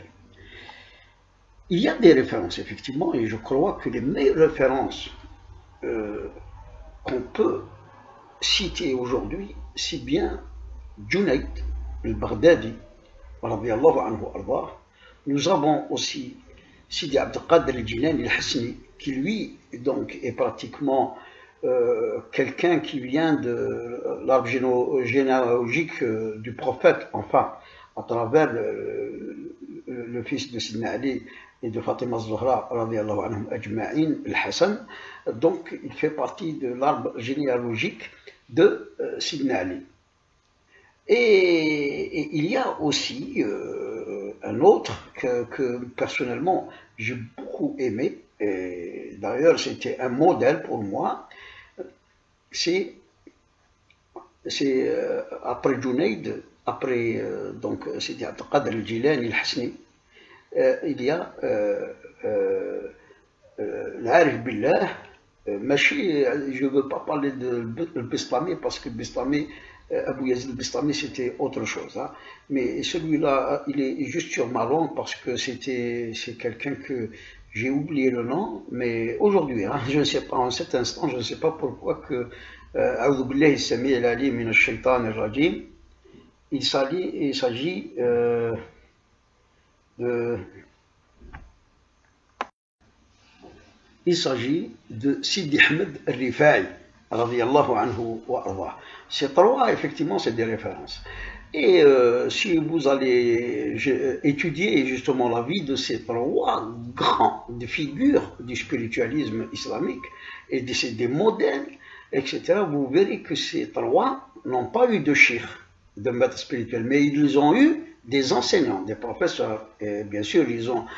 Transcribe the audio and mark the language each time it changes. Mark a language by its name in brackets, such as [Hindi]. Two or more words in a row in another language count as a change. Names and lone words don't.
[French] Il y a des références, effectivement, et je crois que les meilleures références qu'on peut citer aujourd'hui, c'est bien Junayd al-Baghdadi, [Arabic] رضي الله عنه وأرضاه. [French] Nous avons aussi Sidi Abd al-Qadir al-Jilani al-Hasni, qui lui donc est pratiquement quelqu'un qui vient de l'arbre généalogique du prophète, enfin à travers le fils de Sidna Ali et de Fatima Zahra, [Arabic] رضي الله عنهم أجمعين, [French] al-Hassan. Donc il fait partie de l'arbre généalogique de Sidna Ali. Et il y a aussi un autre que personnellement j'ai beaucoup aimé, et d'ailleurs c'était un modèle pour moi, c'est après Junayd, après donc Sidi Abd al-Qadir al-Jilani al-Hasni, il y a l'Arif Billah. Machi, je ne veux pas parler de Bistami, parce que Bistami, Abu Yazid Bistami, c'était autre chose, hein. Mais celui-là, il est juste sur ma langue, parce que c'est quelqu'un que j'ai oublié le nom, mais aujourd'hui, hein, je ne sais pas, en cet instant, je ne sais pas pourquoi que [Arabic] أعوذ بالله السميع العليم من الشيطان الرجيم, [French] il s'agit de Sidi Ahmed al-Rifa'i, [Arabic] رضي الله عنه وأرضاه. [French] Ces trois, effectivement, c'est des références. Et si vous allez étudier justement la vie de ces trois grandes figures du spiritualisme islamique et des modèles, etc., vous verrez que ces trois n'ont pas eu de cheikh, de maître spirituel, mais ils ont eu des enseignants, des professeurs, et bien sûr ils